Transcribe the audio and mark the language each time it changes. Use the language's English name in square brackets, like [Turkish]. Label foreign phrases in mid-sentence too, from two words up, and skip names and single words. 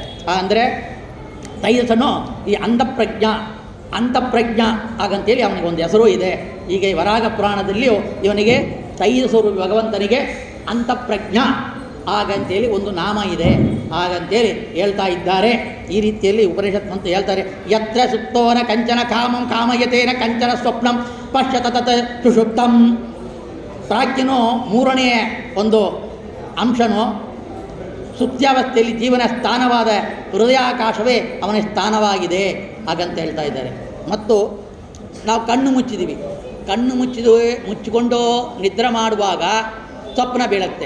[Kannada] ಅಂದರೆ ತೈಜಸನು ಈ ಅಂತಃಪ್ರಜ್ಞ ಹಾಗಂತೇಳಿ ಅವನಿಗೆ ಒಂದು ಹೆಸರು ಇದೆ. ಈಗ ಈ ವರಾಹ ಪುರಾಣದಲ್ಲಿಯೂ ಇವನಿಗೆ ತೈಜಸ್ವರೂಪಿ ಭಗವಂತನಿಗೆ ಅಂತಃಪ್ರಜ್ಞ ಹಾಗಂತೇಳಿ ಒಂದು ನಾಮ ಇದೆ ಹಾಗಂತೇಳಿ ಹೇಳ್ತಾ ಇದ್ದಾರೆ. ಈ ರೀತಿಯಲ್ಲಿ ಉಪನಿಷತ್ ಅಂತ ಹೇಳ್ತಾರೆ. [Sanskrit] ಯತ್ರ ಸುಪ್ತೋನ ಕಂಚನ ಕಾಮಂ ಕಾಮಯತೇನ ಕಂಚನ ಸ್ವಪ್ನಂ ಪಶ್ಯತ ತತ್ ಸುಷುಪ್ತಂ. [Kannada] ಪ್ರಾಜ್ಞನು ಮೂರನೆಯ ಒಂದು ಅಂಶನು ಸುಪ್ತ್ಯಾವಸ್ಥೆಯಲ್ಲಿ ಜೀವನ ಸ್ಥಾನವಾದ ಹೃದಯಾಕಾಶವೇ ಅವನ ಸ್ಥಾನವಾಗಿದೆ ಹಾಗಂತ ಹೇಳ್ತಾ ಇದ್ದಾರೆ. ಮತ್ತು ನಾವು ಕಣ್ಣು ಮುಚ್ಚಿದ್ದೀವಿ, ಕಣ್ಣು ಮುಚ್ಚಿಕೊಂಡು ನಿದ್ರೆ ಮಾಡುವಾಗ ಸ್ವಪ್ನ ಬೀಳುತ್ತೆ.